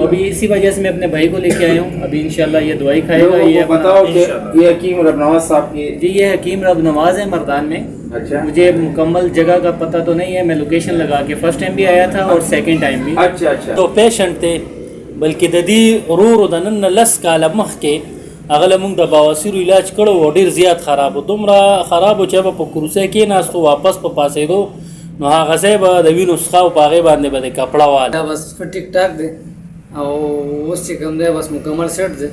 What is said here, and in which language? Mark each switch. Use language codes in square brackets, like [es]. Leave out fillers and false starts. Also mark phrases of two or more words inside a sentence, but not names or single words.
[hi] अभी इसी वजह से मैं अपने भाई को लेके आया हूँ। अभी इंशाल्लाह ये दवाई खाएगा। ये बताओ कि ये हकीम रबनवाज साहब की? जी ये हकीम रब नवाज है मर्दान में। अच्छा, मुझे मुकम्मल जगह का पता तो नहीं है, मैं लोकेशन लगा के [en] first time [hi] भी आया था और [en] second time [hi] भी। अच्छा अच्छा। तो पेशेंट थे बल्कि [ps] د دې ورور د نن لس کاله مخکې هغه له موږ د بواسیر علاج کړو او ډېر زیات خراب و، دومره خراب و چې به په کروسۍ کېناستو واپس په پاسېدو نو هغه ځای به د وینو څښه او په هغې باندې به د کپړه وال دا بس ټیک ټاک دی او اوس چې کوم دی بس مکمل سیټ دی.